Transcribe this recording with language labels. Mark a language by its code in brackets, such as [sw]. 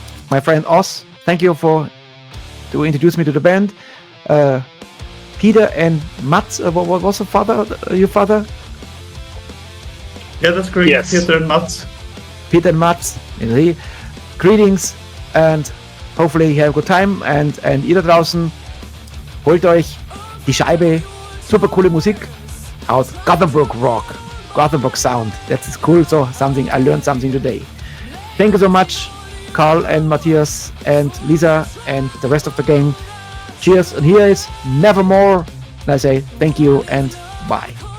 [en] My friend Oz, thank you to introduce me to the band. Peter and Mats, what was your father? Yeah, that's great. Yes. Peter and Mats. Greetings, and hopefully you have a good time. [de] And ihr da draußen, holt euch die Scheibe. Super coole Musik aus Gothenburg Rock. [en] Gothenburg sound. That's cool. So I learned something today. Thank you so much, Carl and Matthias and Lisa and the rest of the gang. Cheers. And here is Nevermore. And I say thank you and bye.